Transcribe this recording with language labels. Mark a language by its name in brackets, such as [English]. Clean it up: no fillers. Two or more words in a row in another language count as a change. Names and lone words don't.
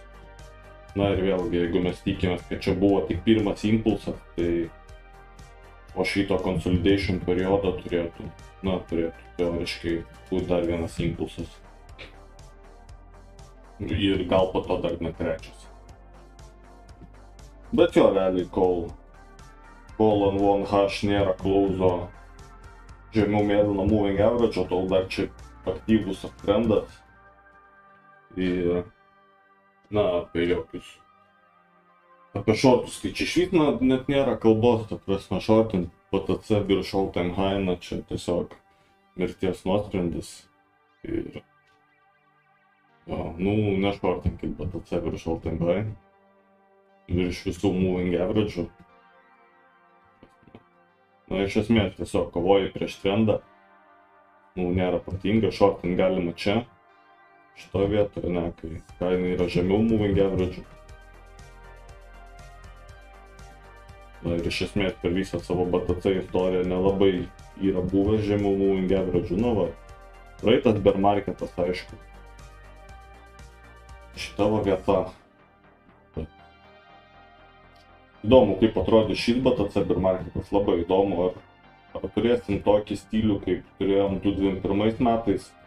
[Lithuanian] Na ir vėlgi, jeigu mes tikimės, kad čia buvo tik pirmas impulsas, tai po šito consolidation periodo turėtų teoriškai būti dar vienas impulsas. Ir gal po to dar net trečias. Bet jo, realiai, kol [English] on one hash [Lithuanian] nėra klauso žemiau mėlyno [English] moving average, [Lithuanian] tol dar čia aktyvus uptrendas. Ir, na, apie jokius. Apie shortus, tai čia išvis net nėra kalbos, ta prasme, shortint BTC virš [English] all-time high, [Lithuanian] na, čia tiesiog mirties nuosprendis. Ir, jo, nu, nešortinkit BTC virš [English] all-time high, [Lithuanian] virš visų [English] moving average'ų. [Lithuanian] Na, iš esmės, tiesiog kovoji prieš trendą. Nu, nėra protinga, shortint galima čia. Šitoje vietoje, ne, kai kaina yra žemiau [English] moving average. [Lithuanian] Ir iš esmės per visą savo BTC istoriją nelabai yra buvę žemų [English] moving average. [Lithuanian] Nu va, praeitas [English] bear marketas, [Lithuanian] aišku. Šita va vieta. Įdomu, kaip atrodys šis BTC [English] bear marketas, [Lithuanian] labai įdomu. Ar turėsim tokį stilių, kaip turėjom 2021 metais.